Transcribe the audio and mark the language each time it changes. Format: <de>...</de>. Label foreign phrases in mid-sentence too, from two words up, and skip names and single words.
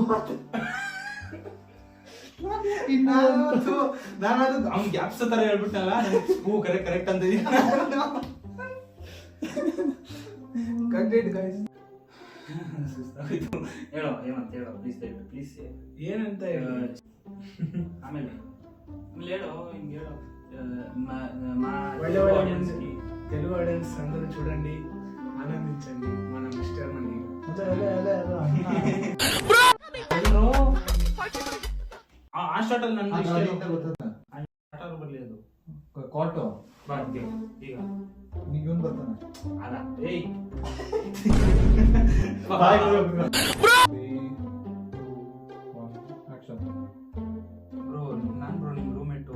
<kn>ನಾನು ಅದು ಅವ್ನು ಗ್ಯಾಪ್ಸ್ ತರ ಹೇಳ್ಬಿಟ್ಟಲ್ಲ. ಹೂ ಕರೆಕ್ಟ್ ಅಂತ ಹೇಳೋ, ಏನಂತ ಹೇಳೋ ಪ್ಲೀಸ್. ದಯವಿಟ್ಟು ಪ್ಲೀಸ್ ಏನಂತ ಹೇಳೋ. ಆಮೇಲೆ ಹೇಳೋ, ಹಿಂಗೆ ಹೇಳೋ.</kn> <te>తెలుగు ఆడియన్స్ అందరూ చూడండి, ఆనందించండి మన మిస్టర్ మనీ.</te> <kn>ಆ ಶಾರ್ಟ್ ಅಲ್ಲಿ ನನ್ನ ಶಾರ್ಟ್ ಬರ್ಲಿದ್ದು ಕಾಟು ಈಗ ನೀವು ಇವನ್ ಬರ್ತಾನೆ. ಅಲ್ಲ ಏಯ್ ಬ್ರೋ, ನಾನು ಬ್ರೋ ನಿಮ್ಮ ರೂಮ್ಮೇಟು.</kn>